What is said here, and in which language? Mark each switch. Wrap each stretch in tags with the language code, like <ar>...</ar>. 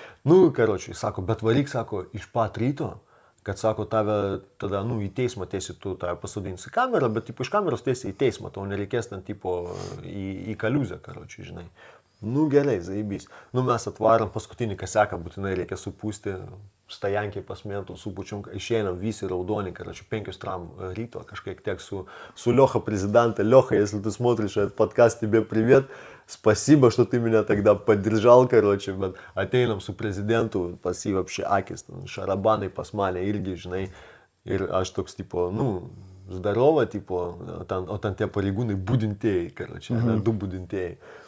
<lt>Nu, karočiui, sako, bet varyk, sako, iš pat ryto, kad, sako, tave tada, nu, į teismą tiesi, tu tave pasodinsi kamerą, bet, tipo, iš kameros tiesi į teismą, tau nereikės ten, tipo, į kaliuzę, karočiui, žinai. Nu, gerai, zaibys. Nu, mes atvarom paskutinį kaseką, būtinai reikia supūsti, stajankiai pasmėtų, supučium, išeinam visi raudoni, karočiui, 5 tram ryto, kažkiek tiek su Леха президента.</lt> <ru>Леха, если ты смотришь этот подкаст, тебе привет. Спасибо, что ты меня тогда поддержал, короче,</ru> <lt>bet ateinam su prezidentu, pas jį вообще akis, šarabanai pas mane irgi, žinai, ir aš toks, tipo, nu, zdarova, tipo, o ten tie pareigūnai budintieji, короче, du budintieji.</lt>